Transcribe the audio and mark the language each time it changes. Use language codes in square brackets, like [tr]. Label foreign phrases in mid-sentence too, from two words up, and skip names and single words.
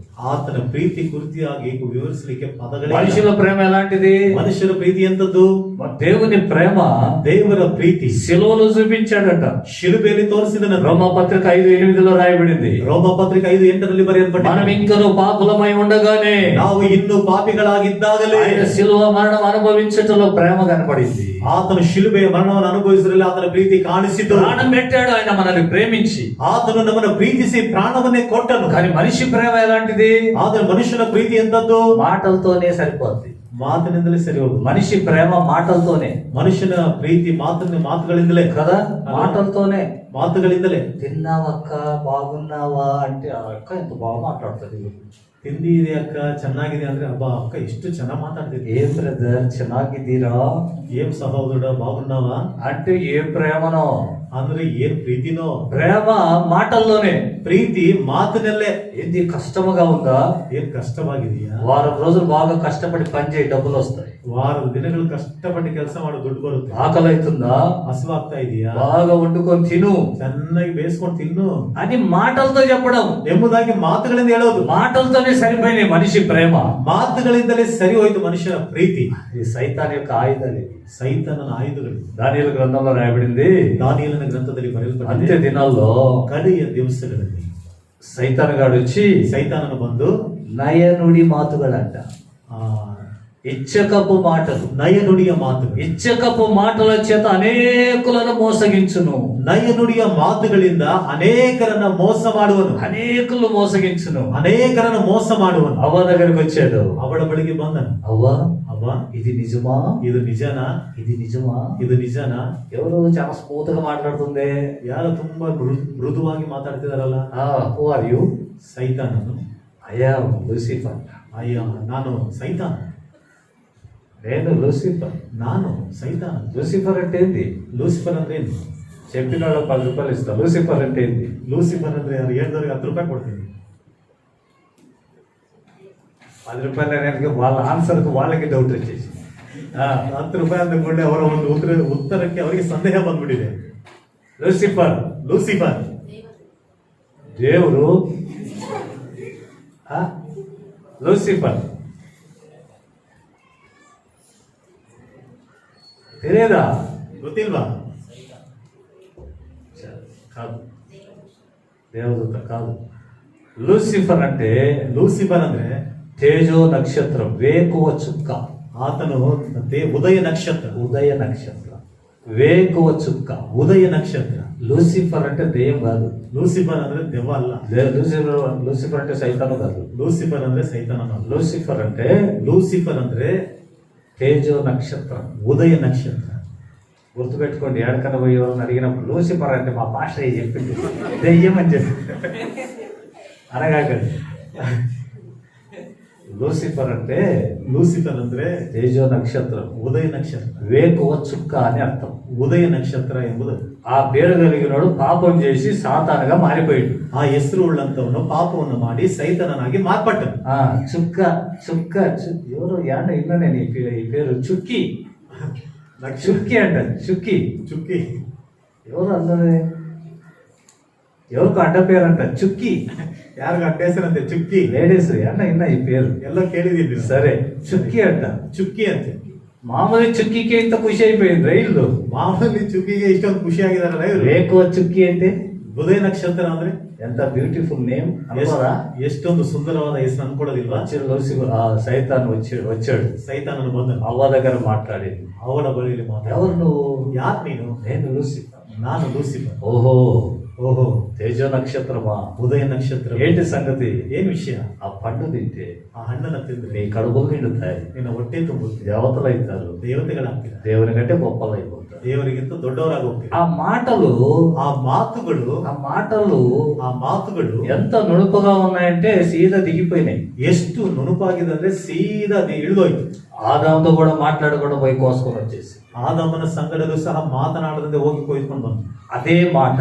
[kn] ಆತನ ಪ್ರೀತಿ ಕುರಿತಾಗಿ ವಿವರಿಸಲಿಕ್ಕೆ ಪದಗಳೇ ಇಲ್ಲ. [te] మనుషుల ప్రేమ ఎలాంటిది? [kn] ಮನುಷ್ಯರ ಪ್ರೀತಿ ಎಂತದ್ದು? [te] దేవుని ప్రేమ [kn] ದೇವರ ಪ್ರೀತಿ [te] శిలువలో చూపించాడట. [kn] ಶಿಲುಬೆಯಲ್ಲಿ ತೋರಿಸಿದನು. [te] రోమాపత్రిక 5:8 రాయబడింది. [kn] ರೋಮಪತ್ರಿಕೆ 5:8 ಬರೆಯಲ್ಪಟ್ಟಿದೆ, [te] మనం ఇంకనూ పాపులమై ఉండగానే, [kn] ನಾವು ಇನ್ನೂ ಪಾಪಿಗಳಾಗಿದ್ದಾಗಲೇ [te] ఆయన శిలువ మరణం అనుభవించటంలో ప్రేమ కనపడింది. [kn] ಆತನು ಶಿಲುಬೆಯ ಮರಣವನ್ನು ಅನುಭವಿಸಿರಲಿ ಆತನ ಪ್ರೀತಿ ಕಾಣಿಸಿತು. [te] ప్రాణం పెట్టాడు ఆయన మనల్ని ప్రేమించి. [kn] ಆತನು ನಮ್ಮನ್ನು ಪ್ರೀತಿಸಿ ಪ್ರಾಣವನ್ನೇ ಕೊಟ್ಟನು. [te] కానీ మనిషి ప్రేమ ఎలాంటిది? [kn] ಆದರೆ ಮನುಷ್ಯನ ಪ್ರೀತಿ ಎಂತದ್ದು? [te] మాటలతోనే సరిపోద్ది. [kn] ಮಾತಿನಿಂದಲೇ ಸರಿ ಹೋಗುದು. [te] మనిషి ప్రేమ మాటలతోనే [kn] ಮನುಷ್ಯನ ಪ್ರೀತಿ ಮಾತುಗಳಿಂದಲೇ [te] కదా, మాటలతోనే. [kn] ಮಾತುಗಳಿಂದಲೇ. [te] తిన్నావక్క, బాగున్నావా అంటే ఆ అక్క ఎంత బాగా మాట్లాడుతుంది. [kn] ತಿಂದಿದೆ ಅಕ್ಕ, ಚೆನ್ನಾಗಿದೆ ಅಂದ್ರೆ ಅಬ್ಬಾ ಅಕ್ಕ ಎಷ್ಟು ಚೆನ್ನಾಗಿ ಮಾತಾಡ್ತಿದ್ದೆ. [te] ఏం బ్రదర్ ಚೆನ್ನಾಗಿದ್ದೀರಾ [kn] ಏನ್ ಸಹೋದರ ಬಾಗುన్నావా [te] అంటే ఏ ప్రేమనో, [kn] ಅಂದ್ರೆ ಏನ್ ಪ್ರೀತಿನೋ. [te] ప్రేమ మాటల్లోనే. [kn] ಪ್ರೀತಿ ಮಾತಿನಲ್ಲೇ. [te] ఇది కష్టముగా ఉందా? [kn] ಏನ್ ಕಷ್ಟವಾಗಿದೆಯಾ? [te] వారం రోజులు బాగా కష్టపడి పని చేయి, డబ్బులు వస్తాయి. [kn] ವಾರದ ದಿನಗಳು ಕಷ್ಟಪಟ್ಟು ಕೆಲಸ ಮಾಡೋ ದುಡ್ಡು ಬರುತ್ತೆ. [te] ఆకలి అవుతుందా? [kn] ಹಸಿವಾಗ್ತಾ ಇದೆಯಾ? [te] బాగా వండుకొని తిను [kn] ಚೆನ್ನಾಗಿ ಬೇಯಿಸ್ಕೊಂಡು ತಿನ್ನು [te] అని మాటలతో చెప్పడం [kn] ಎಂಬುದಾಗಿ ಮಾತುಗಳಿಂದ ಹೇಳೋದು. [te] మాటలతోనే సరిపోయినాయి మనిషి ప్రేమ. [kn] ಮಾತುಗಳಿಂದಲೇ ಸರಿ ಹೋಯ್ತು ಮನುಷ್ಯನ ಪ್ರೀತಿ. [te] ఇది సైతాన్ యొక్క ఆయుధాలు. ఇవి [kn] ಸೈತಾನನ ಆಯುಧಗಳು. [te] దానియేలు గ్రంథంలో రాయబడింది. [kn] ದಾನಿಯೇಲನ ಗ್ರಂಥದಲ್ಲಿ [te] అంత్య [kn] ಬರೆಯಲ್ಪಟ್ಟಿದೆ, [te] దినాల్లో [kn] ಕಡೆಯ ದಿವಸಗಳಲ್ಲಿ [te] సైతాన్ గాడు వచ్చి [kn] ಸೈತಾನನು ಬಂದು [te] నయనుడి మాతుಗಳంట. ఇచ్చకపు మాటలు, [kn] ನಯನುಡಿಯ ಮಾತುಗಳು, [te] ఇచ్చకపు మాటల చేత అనేకులను మోసగించును. [kn] ನಯನುಡಿಯ ಮಾತುಗಳಿಂದ ಅನೇಕರನ್ನ ಮೋಸ ಮಾಡುವನು, [te] అనేకులు మోసగించును. [kn] ಅನೇಕರನ್ನ ಮೋಸ ಮಾಡುವನು. [te] అవ్వ దగ్గరికి వచ్చాడు. [kn] ಅವಳ ಬಳಿಗೆ ಬಂದನು. [te] అవ్వ, [kn] ಅವ್ವ, [te] ఇది నిజమా? [kn] ಇದು ನಿಜನಾ? [te] ఇది నిజమా? [kn] ಇದು ನಿಜನಾ? [te] ఎవరు చాలా స్మూత్ గా మాట్లాడుతుంది? [kn] ಯಾರು ತುಂಬಾ ಮೃದುವಾಗಿ ಮಾತಾಡ್ತಿದಾರಲ್ಲ? [en] who are you? [kn] ಸೈತಾನನು. [en] I am Lucifer. [kn] ಅಯ್ಯ, ನಾನು ಸೈತಾನ. [te] నేను లూసిఫర్. [kn] ನಾನು ಸೈತಾನ. [te] లూసిఫర్ అంటే ఏంది? [kn] ಲೂಸಿಫರ್ ಅಂದ್ರೆ ಏನು? [te] చెప్పిన వాళ్ళు 10 రూపాయలు ఇస్తా. లూసిఫర్ అంటే ఏంది? [kn] ಲೂಸಿಫರ್ ಅಂದ್ರೆ ಯಾರು? ಹೇಳಿದವ್ರಿಗೆ 10 ರೂಪಾಯಿ ಕೊಡ್ತೀನಿ. [te] 10 రూపాయలు అనేది వాళ్ళ ఆన్సర్కి వాళ్ళకి డౌట్ వచ్చేసి [kn] 10 ರೂಪಾಯಿ ಅಂದ್ಕೊಂಡೆ ಅವರ ಒಂದು ಉತ್ತರಕ್ಕೆ ಅವರಿಗೆ ಸಂದೇಹ ಬಂದ್ಬಿಟ್ಟಿದೆ. [te] లూసిఫర్, [kn] ಲೂಸಿಫರ್ [te] దేవుడు. లూసిఫర్ తెలియదా? [kn] ಗೊತ್ತಿಲ್ವಾ? [te] కాదు, దేవదూత కాదు. లూసిఫర్ అంటే [kn] ಲೂಸಿಫರ್ ಅಂದ್ರೆ [te] తేజో నక్షత్రం, వేకువ చుక్క. [kn] ಆತನು ಉದಯ ನಕ್ಷತ್ರ. [te] ఉదయ నక్షత్రం, వేకువ చుక్క, [kn] ಉದಯ ನಕ್ಷತ್ರ. [te] లూసిఫర్ అంటే దెయ్యం కాదు. [kn] ಲೂಸಿಫರ್ ಅಂದ್ರೆ ದೆವ್ವ ಅಲ್ಲ. [te] లూసిఫర్ అంటే సైతాను కాదు. [kn] ಲೂಸಿಫರ್ ಅಂದ್ರೆ ಸೈತಾನ. [te] లూసిఫర్ అంటే [kn] ಲೂಸಿಫರ್ ಅಂದ್ರೆ [te] తేజో నక్షత్రం, ఉదయ నక్షత్ర. గుర్తుపెట్టుకోండి. ఎక్కడికన్నా పోయి ఎవరిని అడిగినప్పుడు లూసిఫర్ అంటే మా భాష చెప్పింది దెయ్యం అని చెప్పి అనగాకండి. లూసిఫర్ అంటే [kn] ಲೂಸಿಫರ್ ಅಂದ್ರೆ [te] తేజో నక్షత్రం, ఉదయ నక్షత్ర. వేకువ చుక్క అని అర్థం. [kn] ఉదయ నక్షತ್ರ ಎಂಬುದು. [te] ఆ పేరు కలిగినోడు పాపం చేసి సాతానుగా మారిపోయాడు. [kn] ಆ ಹೆಸರು ಉಳ್ಳಂತವನು ಪಾಪವನ್ನು ಮಾಡಿ ಸೈತನನಾಗಿ ಮಾರ್ಪಟ್ಟನು. [te] చుక్క చుక్క ఎవరు యాడ ఇన్నా నేను ఈ పేరు చుక్కి. చుక్కి అంట, చుక్కి. [kn] ಚುಕ್ಕಿ. [te] ఎవరు అన్నది? ఎవరికి అడ్డ పేరు అంట చుక్కి. [kn] ಯಾರಿಗ ಅಡ್ಡೇಸರಂತೆ ಚುಕ್ಕಿ. [te] లేడీస్ అన్న ఇన్న ఈ పేరు [kn] ಎಲ್ಲ ಕೇಳಿದೀನಿ. [te] సరే, చుక్కి అంట. [kn] ಚುಕ್ಕಿ ಅಂತೆ. [te] మామూలు చుక్కికి ఇంత ఖుషి అయిపోయింది రైళ్ళు. [kn] ಮಾಮೂಲಿ ಚುಕ್ಕಿಗೆ ಇಷ್ಟೊಂದು ಖುಷಿ ಆಗಿದಾರಲ್ಲ ಇವರು. [te] వేకువ చుక్కి అంటే [kn] ಉದಯ ನಕ್ಷತ್ರ ಅಂದ್ರೆ [te] ఎంత [en] beautiful name [te] అనుకోరా? [kn] ಎಷ್ಟೊಂದು ಸುಂದರವಾದ ಹೆಸರು ಅನ್ಕೊಡೋದಿಲ್ವಾ? [te] సైతాన్ వచ్చాడు. [kn] ಸೈತಾನನು ಬಂದನು. [te] అవ్వ దగ్గర మాట్లాడింది. [kn] ಅವಳ ಬಳಿಯಲ್ಲಿ ಮಾತಾಡ. [te] ఎవరు నువ్వు? [kn] ಯಾರು ನೀನು? [te] నేను లూసిఫర్. [kn] ನಾನು ಲೂಸಿಫರ್. [te] ఓహో, [kn] ಓಹೋ, [te] తేజో నక్షత్రమా, [kn] ಉದಯ ನಕ್ಷತ್ರ. [te] ఏంటి సంగతి? [kn] ಏನ್ ವಿಷಯ? [te] ఆ పండు తింటే [kn] ಆ ಹಣ್ಣನ್ನ ತಿಂದ್ರೆ [te] నీ కడుపులు నిండుతాయి, [kn] ನಿನ್ನ ಹೊಟ್ಟೆ ತುಂಬುತ್ತೆ, [te] దేవతలు అవుతారు, [kn] ದೇವತೆಗಳಾಗ್ತೀರ, [te] దేవుని కంటే గొప్పలు అయిపోతారు. [kn] ದೇವರಿಗಿಂತ ದೊಡ್ಡವರಾಗಿ ಹೋಗ್ತೀರ. [te] ఆ మాటలు [kn] ಆ ಮಾತುಗಳು [te] ఎంత నుడుపుగా ఉన్నాయంటే సీదా దిగిపోయినాయి. [kn] ಎಷ್ಟು ನುಣುಪಾಗಿದೆ ಅಂದ್ರೆ ಸೀದಾ ಅದು ಇಳಿದೋಯ್ತು. [te] ఆదాముతో కూడా మాట్లాడకుండా పోయి కోసుకొని వచ్చేసి [kn] ಆದಾಮನ ಸಂಗಡಲು ಸಹ ಮಾತನಾಡದಂತೆ ಹೋಗಿ ಕೊಯ್ಕೊಂಡು ಬಂದು [te] అదే మాట,